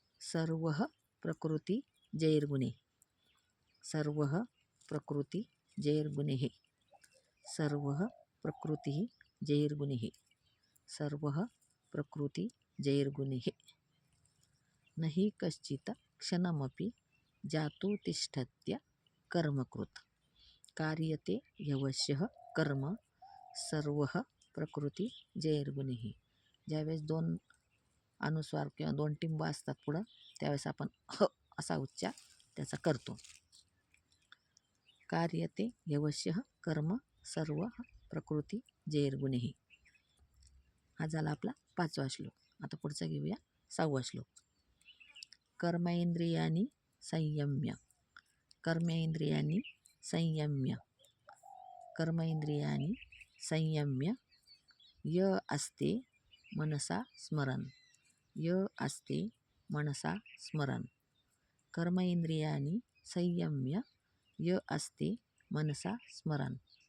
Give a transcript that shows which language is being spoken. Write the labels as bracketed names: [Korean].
[Sanskrit] सर्वः प्रकृती जैर्गुणे, सर्वः प्रकृती जैर्गुणेः, सर्वः प्रकृतिः जैर्गुणेः, सर्वः प्रकृती जैर्गुणेः. नहि कश्चित् क्षणमपि, जातु तिष्ठत्य कर्मकृत, कार्यते ह्यवश्यः कर्म, सर्वः प्रकृती जैर्गुणेः. [Marathi] ज्यावेळेस 2 अनुस्वार किंवा 2 टिंब असतात पुढं, त्यावेळेस आपण ह असा उच्चार त्याचा करतो. [Sanskrit] कार्यते ह्यवश्यः कर्म, सर्वः प्रकृती जैर्गुणेः. [Marathi] हा झाला आपला 5वा श्लोक. आता पुढचा घेऊया 6वा श्लोक. [Sanskrit] कर्मेंद्रियाणि संयम्य, कर्मेंद्रियाणि संयम्य, कर्मेंद्रियाणि संयम्य, य आस्ते मनसा स्मरन्, य आस्ते मनसा स्मरन्, कर्मेंद्रियाणि संयम्य, य आस्ते मनसा स्मरन्,